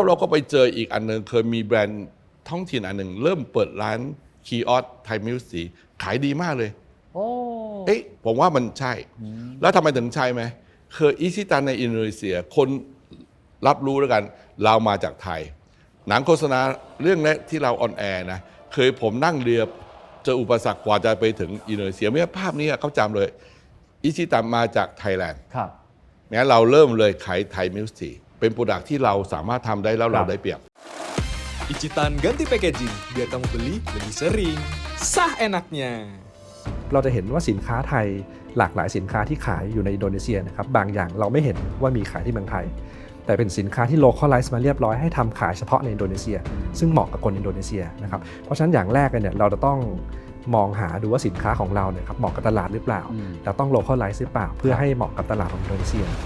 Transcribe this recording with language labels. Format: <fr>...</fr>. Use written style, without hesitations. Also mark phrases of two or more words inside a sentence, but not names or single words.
<th>เราก็ไปเจออีกอันหนึ่งเคยมีแบรนด์ท้องถิ่นอันหนึ่งเริ่มเปิดร้านคีออส</th> <en>Thai milk tea</en> <th>ขายดีมากเลยเอ๊ะผมว่ามันใช่แล้วทำไมถึงใช่ไหมคืออิชิตันในอินโดนีเซียคนรับรู้แล้วกันเรามาจากไทยหนังโฆษณาเรื่องแรกที่เราออนแอร์นะเคยผมนั่งเรือเจออุปสรรคกว่าจะไปถึงอินโดนีเซียเมื่อภาพนี้เขาจำเลยอิชิตันมาจากไทยแลนด์ ครับ งั้นเราเริ่มเลยขาย</th> <en>Thai milk tea</en> <th>เป็นโปรดักที่เราสามารถทำได้แล้วเราได้เปรียบ</th> <id>Ichitan ganti packaging biar kamu beli lebih sering. Sah enaknya.</id> <th>เราจะเห็นว่าสินค้าไทยหลากหลายสินค้าที่ขายอยู่ในอินโดนีเซียนะครับบางอย่างเราไม่เห็นว่ามีขายที่เมืองไทยแต่เป็นสินค้าที่ localize มาเรียบร้อยให้ทำขายเฉพาะในอินโดนีเซียซึ่งเหมาะกับคนอินโดนีเซียนะครับเพราะฉะนั้นอย่างแรกเนี่ยเราจะต้องมองหาดูว่าสินค้าของเราเนี่ยครับเหมาะกับตลาดหรือเปล่าเราต้อง localize หรือเปล่าเพื่อให้เหมาะกับตลาดของอินโดนีเซีย</th>